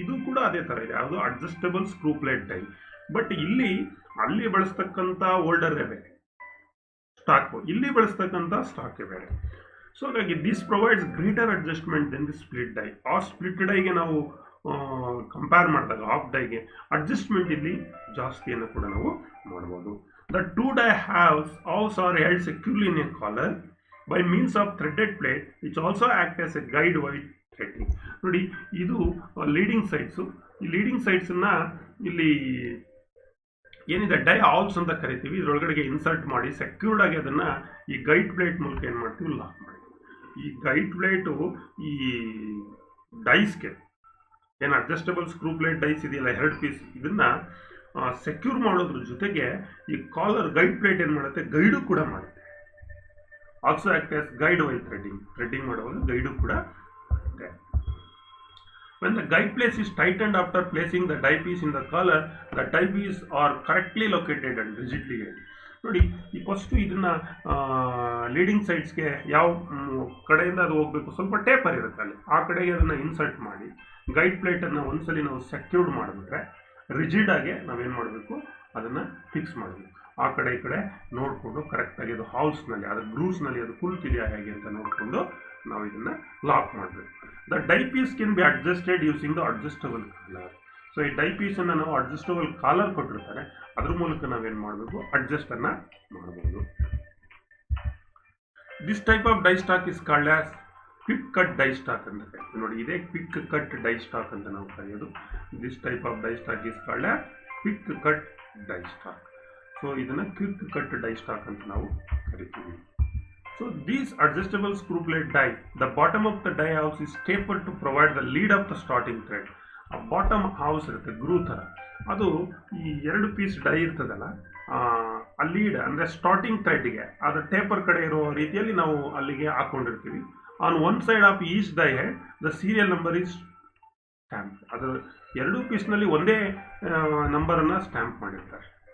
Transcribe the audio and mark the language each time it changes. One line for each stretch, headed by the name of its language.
Kannada: ಇದು ಕೂಡ ಅದೇ ಥರ ಇದೆ, ಯಾವುದು adjustable screw plate dye. But ಅಲ್ಲಿ ಬಳಸ್ತಕ್ಕಂಥ ಹೋಲ್ಡರೇ ಬೇರೆ ಸ್ಟಾಕು, ಇಲ್ಲಿ ಬಳಸ್ತಕ್ಕಂಥ ಸ್ಟಾಕೇ ಬೇರೆ. ಸೊ ಹಾಗಾಗಿ
English: This provides greater adjustment than the split die.
Kannada: ಆ ಸ್ಪ್ಲಿಟ್ ಡೈಗೆ ನಾವು ಕಂಪೇರ್ ಮಾಡಿದಾಗ ಹಾಫ್ ಡೈಗೆ ಅಡ್ಜಸ್ಟ್ಮೆಂಟ್ ಇಲ್ಲಿ ಜಾಸ್ತಿಯನ್ನು ಕೂಡ ನಾವು ಮಾಡ್ಬೋದು.
English: The 2 die halves are held securely in a collar by means of threaded plate which also act as a guide while threading.
Kannada: ನೋಡಿ, ಇದು leading sides. ಈ ಲೀಡಿಂಗ್ ಸೈಡ್ಸನ್ನು ಇಲ್ಲಿ ಏನಿದೆ ಡೈ ಹಾಲ್ಸ್ ಅಂತ ಕರಿತೀವಿ, ಇದರೊಳಗಡೆಗೆ ಇನ್ಸರ್ಟ್ ಮಾಡಿ ಸೆಕ್ಯೂರ್ಡ್ ಆಗಿ ಅದನ್ನು ಈ ಗೈಡ್ ಪ್ಲೇಟ್ ಮೂಲಕ ಏನು ಮಾಡ್ತೀವಿ, ಲಾಕ್ ಮಾಡಿ. ಈ ಗೈಡ್ ಪ್ಲೇಟು ಈ ಡೈಸ್ಗೆ ಏನು ಅಡ್ಜಸ್ಟಬಲ್ ಸ್ಕ್ರೂ ಪ್ಲೇಟ್ ಡೈಸ್ ಇದೆಯಲ್ಲ 2 ಪೀಸ್, ಇದನ್ನು ಸೆಕ್ಯೂರ್ ಮಾಡೋದ್ರ ಜೊತೆಗೆ ಈ ಕಾಲರ್ ಗೈಡ್ ಪ್ಲೇಟ್ ಏನು ಮಾಡುತ್ತೆ, ಗೈಡು ಕೂಡ ಮಾಡುತ್ತೆ.
English: also act as guide while threading
Kannada: ಮಾಡುವಾಗ ಗೈಡು ಕೂಡ ಮಾಡುತ್ತೆ.
English: When the guide place is tightened after placing the die piece in the collar, the die piece are correctly located and rigidly held.
Kannada: ನೋಡಿ, ಈ first ಇದನ್ನು leading ಸೈಡ್ಸ್ಗೆ ಯಾವ ಕಡೆಯಿಂದ ಅದು ಹೋಗಬೇಕು, ಸ್ವಲ್ಪ ಟೇಪರ್ ಇರುತ್ತೆ ಅಲ್ಲಿ, ಆ ಕಡೆಗೆ ಅದನ್ನು ಇನ್ಸರ್ಟ್ ಮಾಡಿ ಗೈಡ್ ಪ್ಲೇಟನ್ನು ಒಂದ್ಸಲಿ ನಾವು ಸೆಕ್ಯೂರ್ಡ್ ಮಾಡಿಬಿಟ್ರೆ ರಿಜಿಡ್ ಆಗಿ ನಾವೇನು ಮಾಡಬೇಕು, ಅದನ್ನು ಫಿಕ್ಸ್ ಮಾಡಬೇಕು. ಆ ಕಡೆ ಈ ಕಡೆ ನೋಡಿಕೊಂಡು ಕರೆಕ್ಟಾಗಿ ಅದು ಹಾಲ್ಸ್ನಲ್ಲಿ, ಅದರ ಗ್ರೂವ್ಸ್ನಲ್ಲಿ ಅದು ಕುಲ್ತಿದೆಯಾ ಹೇಗೆ ಅಂತ ನೋಡಿಕೊಂಡು ನಾವು ಇದನ್ನು ಲಾಕ್ ಮಾಡಬೇಕು.
English: The die piece can be adjusted using the adjustable collar.
Kannada: So ಈ ಡೈ ಪೀಸನ್ನು ನಾವು ಅಡ್ಜಸ್ಟಬಲ್ ಕಾಲರ್ ಕೊಟ್ಟಿರ್ತಾರೆ, ಅದ್ರ ಮೂಲಕ ನಾವೇನು ಮಾಡಬೇಕು, ಅಡ್ಜಸ್ಟನ್ನು ಮಾಡ್ಬೋದು.
English: this type of die stock is called as quick cut die stock
Kannada: ಅಂತ ಕರಿತೀವಿ. ನೋಡಿ, ಇದೇ ಕ್ವಿಕ್ ಕಟ್ ಡೈ ಸ್ಟಾಕ್ ಅಂತ ನಾವು ಕರೆಯೋದು.
English: This type of die stock is called as quick cut die stock.
Kannada: So ಇದನ್ನು ಕ್ವಿಕ್ ಕಟ್ ಡೈ ಸ್ಟಾಕ್ ಅಂತ ನಾವು ಕರಿತೀವಿ.
English: So these adjustable screw plate die, the bottom of the die house is tapered to provide the lead of the starting thread.
Kannada: ಆ bottom house ಇರುತ್ತೆ, ಗ್ರೂ ಥರ, ಅದು ಈ 2 piece dye ಇರ್ತದಲ್ಲ, ಆ ಲೀಡ್ ಅಂದರೆ ಸ್ಟಾರ್ಟಿಂಗ್ ಥ್ರೆಡ್ಗೆ ಅದು ಟೇಪರ್ ಕಡೆ ಇರೋ ರೀತಿಯಲ್ಲಿ ನಾವು ಅಲ್ಲಿಗೆ ಹಾಕೊಂಡಿರ್ತೀವಿ.
English: On one side of each die head the serial number is stamp.
Kannada: ಅದು 2 ಪೀಸ್ನಲ್ಲಿ ಒಂದೇ ನಂಬರನ್ನು ಸ್ಟ್ಯಾಂಪ್ ಮಾಡಿರ್ತಾರೆ.